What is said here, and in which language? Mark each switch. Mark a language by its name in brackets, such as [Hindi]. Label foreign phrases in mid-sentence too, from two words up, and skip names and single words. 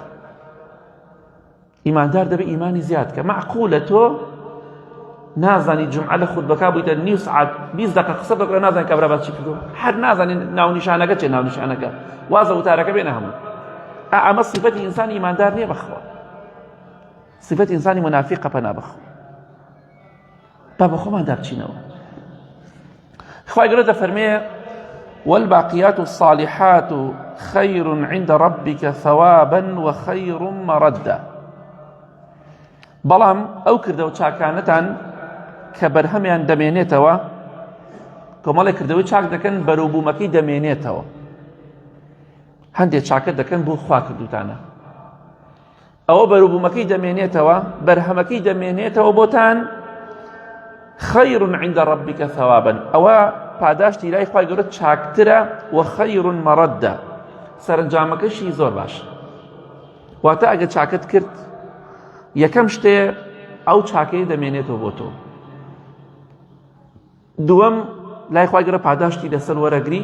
[Central Kurdish] ئیماندار دەبێ ئیمانی زیاد کە معقولە تۆ نازانی جمعە لە خودبەکە بوویتە نیو سعات 20 دقیقە قسە بکڕە نازانی کابرا باس چی کردو، هەر نازانی ناونیشانەکە چێ ناونیشانەکە وازە وتارەکە بێنە هەموو. ئەمە صفەتی ئینسانی ئیماندار نییە بەخوا، صفەتی ئینسانی منافقە پەنا بەخوا. [Arabic] با بە خۆمان دابچینەوە. خوای گەورە دەفەرمێ والباقيات الصالحات خير عند ربك ثوابا وخير مردا. [Central Kurdish] بەڵام ئەو کردەوە چاکانەتان کە بەرهەمیان دەمێنێتەوە، کۆمەڵێک کردەوەی چاک دەکەن بەرووبوومەکەی دەمێنێتەوە. هەندێک چاکە دەکەن بۆ خوا کردوتانە، ئەوە بەرووبوومەکەی دەمێنێتەوە، بەرهەمەکەی دەمێنێتەوە بۆتان. [Arabic] خەیر عند ربك ثوابا، [Central Kurdish] ئەوە پاداشتی لای خوای گەورە چاکترە، و [Arabic] خەیر مەڕەدە، [Central Kurdish] سەرنجامەکەشی زۆر باشە. واتە ئەگە چاکت کرد یەکەم شتێ ئەو چاکەی دەمێنێتەوە بۆ تۆ. دووەم لای خوای گەورە پاداشتی لەسەر وەرەگری.